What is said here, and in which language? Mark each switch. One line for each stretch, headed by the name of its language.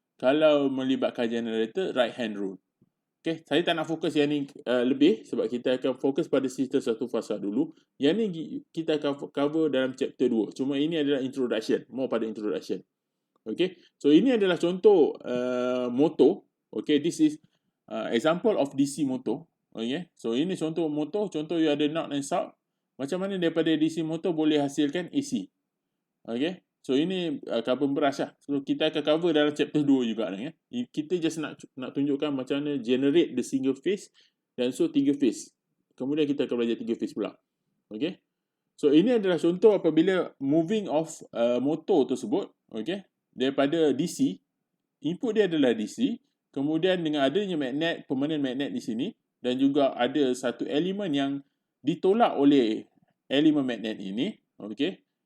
Malay: Kalau melibatkan generator, right hand rule. Okay, saya tak nak fokus yang ni lebih sebab kita akan fokus pada sistem satu fasa dulu. Yang ni kita akan cover dalam chapter 2. Cuma ini adalah introduction, more pada introduction. Okay, so ini adalah contoh motor.
English: Okay, this is example of DC motor.
Malay: Okay, so ini contoh motor, contoh you ada knob and sub. Macam mana daripada DC motor boleh hasilkan AC. Okay, so ini carbon brush lah. So kita akan cover dalam chapter 2 juga ya. Kita just nak tunjukkan macam mana generate the single phase dan so 3 phase. Kemudian kita akan belajar 3 phase pula. Okay, so ini adalah contoh apabila moving of motor tersebut, okay, daripada DC, input dia adalah DC, kemudian dengan adanya magnet, permanent magnet di sini, dan juga ada satu elemen yang ditolak oleh elemen magnet ini, okay.